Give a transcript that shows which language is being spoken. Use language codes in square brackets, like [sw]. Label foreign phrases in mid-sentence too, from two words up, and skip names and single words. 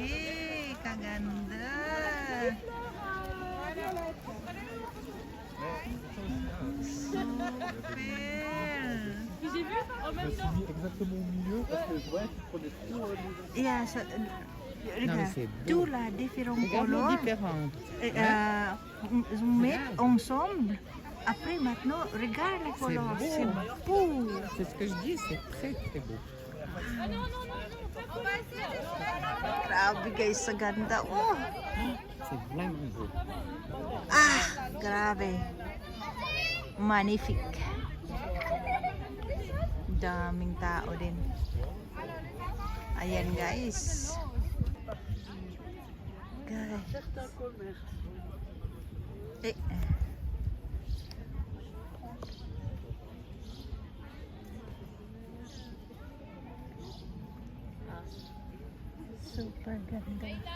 [tl] Kaganda. [fr] Super. J'ai vu en je même me suis temps. mis exactement au milieu parce que je voyais qu'il prenait trop Yeah, so, regarde, c'est beau. tous là, différents Regarde-le couleurs. différent. Mettre ensemble. Après, maintenant, regarde les couleurs. beau. C'est beau. C'est ce que je dis, c'est très très beau. Ah non, non, non, non, pas [tl] Grabe guys, sa ganda. Oh. [fr] C'est vraiment beau. [tl] Ah, grabe. Magnifique. Daming tao din. Ayan guys. Guys. Eh. Super ganda.